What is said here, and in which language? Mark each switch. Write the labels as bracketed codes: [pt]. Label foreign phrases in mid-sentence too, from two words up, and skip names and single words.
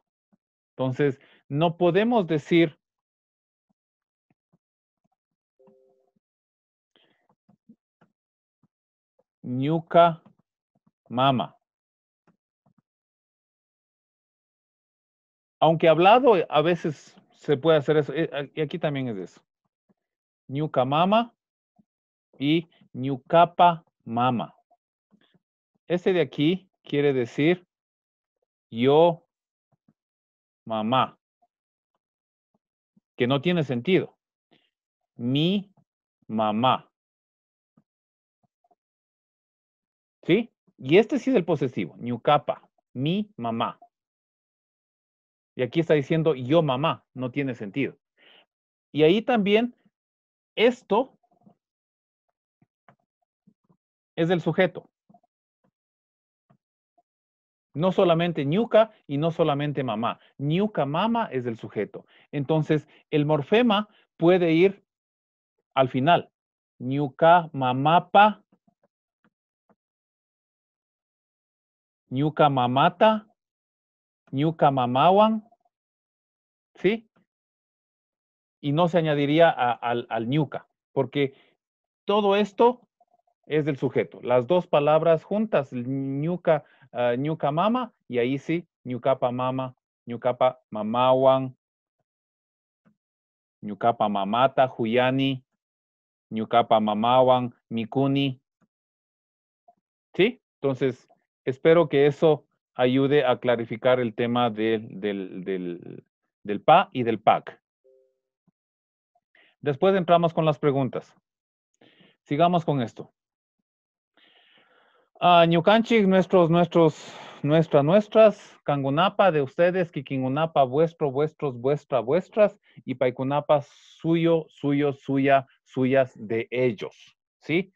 [es] Entonces, no podemos decir [qu] ñuca mama. [es] Aunque hablado, a veces se puede hacer eso. Y aquí también es eso. [qu] Ñuka mama y ñukapa mama. [es] Ese de aquí quiere decir yo mamá, que no tiene sentido. Mi mamá. ¿Sí? Y este sí es el posesivo, ñukapa, mi mamá. Y aquí está diciendo yo mamá, no tiene sentido. Y ahí también esto es del sujeto. No solamente ñuka y no solamente mamá. [qu] Ñuka mama [es] es del sujeto. Entonces, el morfema puede ir al final. [qu] Ñuka mamapa. Ñuka mamata. Ñuka mamawan. [es] ¿Sí? Y no se añadiría al ñuka, porque todo esto es del sujeto. Las dos palabras juntas, [qu] ñuka, ñuka mama, [es] y ahí sí, [qu] ñukapa mama, ñukapa mamawan, ñukapa mamata, huyani, ñukapa mamawan, mikuni. [es] ¿Sí? Entonces, espero que eso ayude a clarificar el tema del PA y del PAC. Después entramos con las preguntas. Sigamos con esto. Ñucanchik, nuestras, Kangunapa de ustedes, Kikingunapa vuestro, vuestros, vuestras, y Paikunapa suyo, suya, suyas de ellos, ¿sí?